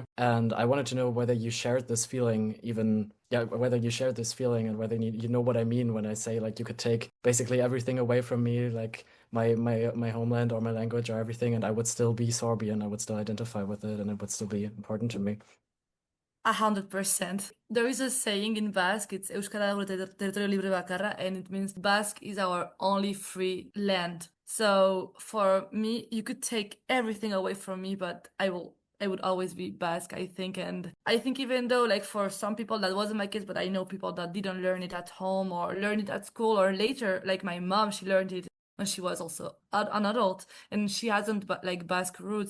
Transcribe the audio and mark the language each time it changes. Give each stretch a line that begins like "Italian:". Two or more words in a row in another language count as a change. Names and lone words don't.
English: And I wanted to know whether you shared this feeling, whether you shared this feeling, and whether you know what I mean when I say, like, you could take basically everything away from me, like my homeland or my language or everything, and I would still be Sorbian. I would still identify with it, and it would still be important to me. 100%. There is a saying in Basque, it's
Basque: Euskara gure territorio libre bakarra,
English: and it means Basque is our only free land. So for me, you could take everything away from me, but I would always be Basque, I think. And I think even though, like, for some people that wasn't my case, but I know people that didn't learn it at home or learn it at school or later, like my mom, she learned it when she was also an adult, and she hasn't like Basque roots.